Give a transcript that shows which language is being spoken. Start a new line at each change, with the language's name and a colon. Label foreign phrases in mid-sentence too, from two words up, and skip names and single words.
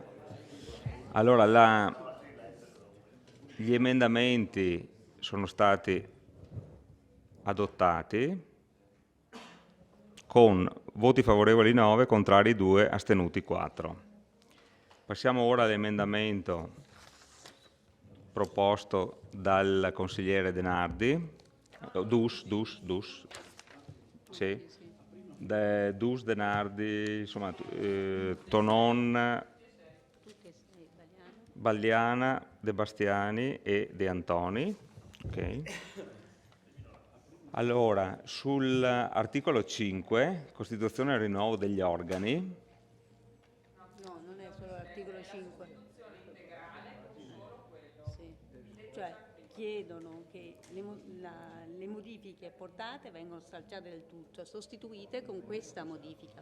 Italian: Allora, gli emendamenti sono stati adottati con voti favorevoli 9, contrari 2, astenuti 4. Passiamo ora all'emendamento proposto dal consigliere Denardi, sì. Dus, Denardi, insomma, Tonon, Balliana, De Bastiani e De Antoni. Okay. Allora, sull'articolo 5, Costituzione e rinnovo degli organi. No, non è solo l'articolo 5. Sì. Cioè, chiedono che le modifiche apportate vengono stralciate del tutto, sostituite con questa modifica.